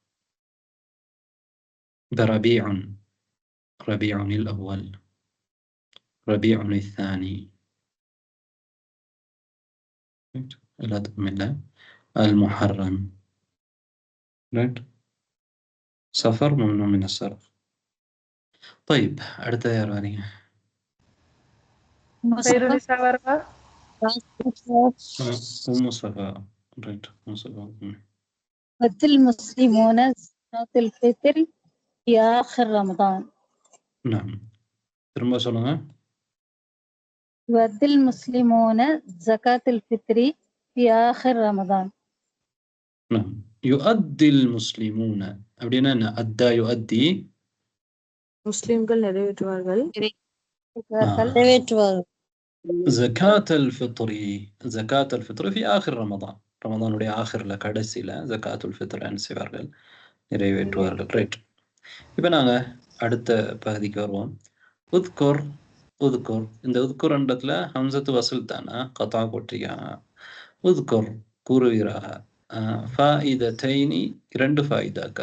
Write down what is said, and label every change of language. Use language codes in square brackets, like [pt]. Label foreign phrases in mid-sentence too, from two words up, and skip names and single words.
[ta] இந்த ரபீஉன், ரபீஉனில் அவ்வல், ரபீஉனில் ثاني. எல்லாத்துக்கும் இல்ல. அல் முஹர்ரம். ரைட். சஃபர் [ar] ممنوع من الصرف. طيب [ta] அடுத்தது யார் வரீங்க? خيرونيسا வருவா? சஃபா. ரைட், சஃபா. [ar] يؤدي المسلمون زكاة الفطر في آخر رمضان. نعم. [ta] திரும்ப சொல்லுங்க. [ar] يؤدي المسلمون زكاة الفطر في آخر رمضان. نعم. يؤدي المسلمون [ta] அப்படின்னா என்ன? [ar] أدى يؤدي, [ta] முஸ்லிம்கள் நிறைவேற்றுவார்கள். நிறைவேற்றுவார்கள். [ar] زكاة الفطر، زكاة الفطر في آخر رمضان. [ta] ரமதானுடைய ஆகிரில் கடைசியில் [ar] زكاة الفطر [ta] என்ன செய்வார்கள்? நிறைவேற்றுவார்கள். ரைட். இப்போ நாங்கள் அடுத்த பகுதிக்கு வருவோம். [ar] اذكر، اذكر. [ta] இந்த உத்குர்ன்றதுல [ar] همزة الوصل [ta] தானே, கதா கொட்டிருக்காங்க. உத்குர் கூறுவீராக. ஃபாயிதத்தைனி, இரண்டு ஃபாயிதாக்கள்.